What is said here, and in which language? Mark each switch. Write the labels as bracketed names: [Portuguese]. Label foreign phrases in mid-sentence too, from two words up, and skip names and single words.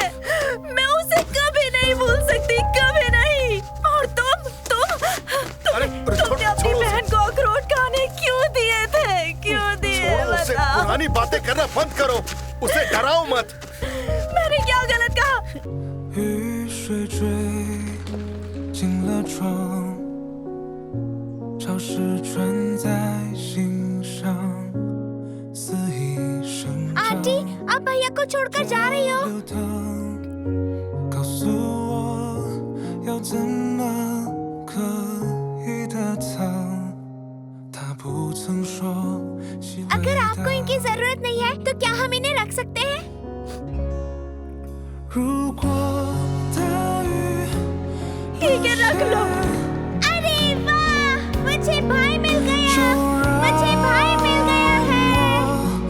[Hindi] मैं उसे कभी नहीं भूल सकती, कभी नहीं। और तुमने अपनी बहन को अखरोट खाने क्यों दिए थे? क्यों दिए? उसे बताओ। पुरानी बातें करना बंद करो। उसे डराओ मत। मैंने क्या गलत कहा? [Chinese] 雨水坠进了窗，潮湿穿在心上，肆意生长。 [Hindi] आंटी, आप भैया को छोड़कर जा रही हो? [Chinese] 流淌，告诉我要怎么可以得藏。他不曾说喜欢 [Hindi] अगर आपको इनकी जरूरत नहीं है तो क्या हम इन्हें रख सकते हैं? [Chinese] 如果大雨 [Hindi] ठीक है, रख लो। अरे वाह, मुझे भाई मिल गया। मुझे भाई मिल गया है।